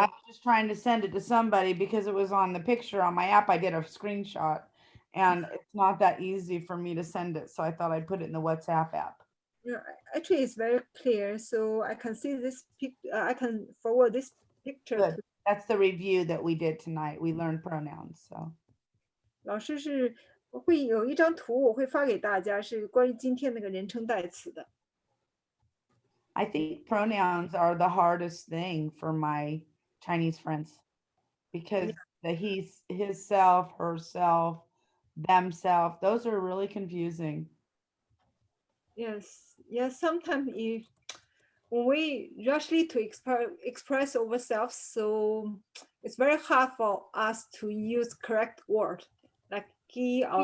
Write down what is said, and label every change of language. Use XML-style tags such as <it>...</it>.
<en>I was just trying to send it to somebody because it was on the picture on my app. I did a screenshot and it's not that easy for me to send it. So I thought I'd put it in the WhatsApp app. Yeah, actually it's very clear. So I can see this I can forward this picture. Good. That's the review that we did tonight. We learned pronouns. So</en> <zh>老师是会有一张图，我会发给大家，是关于今天那个人称代词的。</zh> <en>I think pronouns are the hardest thing for my Chinese friends because the he's, his self, herself, themself, those are really confusing. Yes. Sometimes when we rushly to express ourselves, so it's very hard for us to use correct word like he or</en>